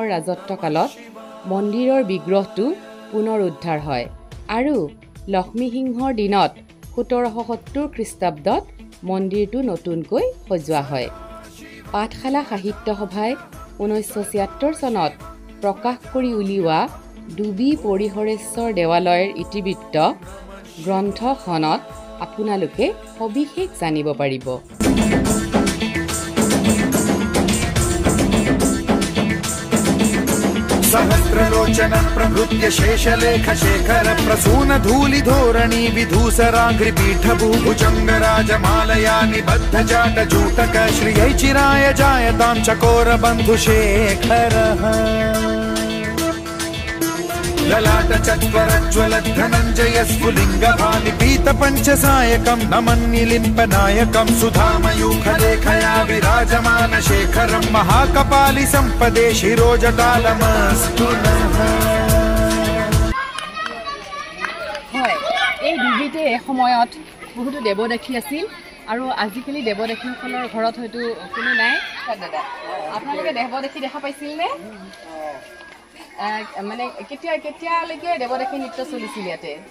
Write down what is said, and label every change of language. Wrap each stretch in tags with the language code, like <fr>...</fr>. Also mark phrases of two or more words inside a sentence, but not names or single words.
<as>ৰাজত্বকালত মন্দিৰৰ বিগ্ৰহটো পুনৰ উদ্ধাৰ হয় আৰু লক্ষ্মীসিংহৰ দিনত 1770 খ্ৰীষ্টাব্দত মন্দিৰটো নতুনকৈ সজোৱা হয় পাঠশালা সাহিত্য সভাই 1976 চনত প্ৰকাশ কৰি উলিওৱা ডুবি পৰিহৰেশ্বৰ দেৱালয়ৰ ইতিবৃত্ত গ্ৰন্থখনত আপোনালোকে সবিশেষ জানিব পাৰিব</as> <sa>सहस्रलोचन प्रभृत्य शेषलेख शेखर प्रसून धूलि धोरणी विधूसराग्रि पीठभूभुजंग राजमालया निबद्ध जाट जूटक श्रियै चिराय जायतां चकोर बन्धु शेखरः ललाट चत्वरज्वल धनञ्जय स्फुलिङ्ग भानि पीत पञ्चसायकं नमन्निलिम्प नायकं सुधामयूखलेखया विराजमान शेखरं महाकपालि सम्पदे शिरोजटालमस्तु नः</sa> <as>হয় এই ডুবিতে সময়ত বহুতো দেৱদাসী আছিল আৰু আজিকালি দেৱদাসীসকলৰ ঘৰত হয়তো কোনো নাই দাদা আপোনালোকে দেৱদাসী দেখা পাইছিল নে মানে কেতিয়ালৈকে দেৱদাসী নৃত্য চলিছিল ইয়াতে</as>